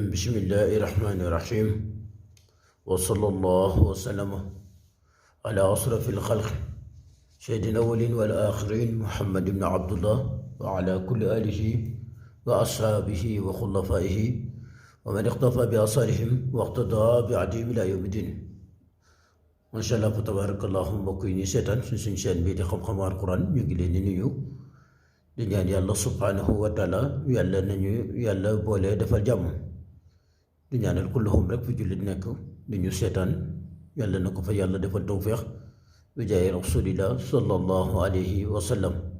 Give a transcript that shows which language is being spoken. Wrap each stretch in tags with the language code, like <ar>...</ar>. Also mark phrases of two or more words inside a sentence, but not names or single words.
<ar>بسم الله الرحمن الرحيم، وصلى الله وسلم على أشرف الخلق سيدنا الأولين والآخرين محمد بن عبد الله وعلى كل آله وأصحابه وخلفائه ومن اقتفى بآثارهم واقتدى بعديهم إلى يوم الدين. ما شاء الله فتبارك الله.</ar> <wo>mbokk yi ñuy seetaan suñ chaîne bii di xam-xamu Alquran ñu ngi leen di nuyu di ñaan yàlla</wo> <ar>سبحانه وتعالى</ar> <wo>yàlla nañu yàlla boole defal jàmm. di ñaanal kulluhum rek fi jullit nekk di ñu seetaan yàlla na ko fa yàlla defal tawféex bi jaay rasulillah</wo> <ar>صلى الله عليه وسلم.</ar>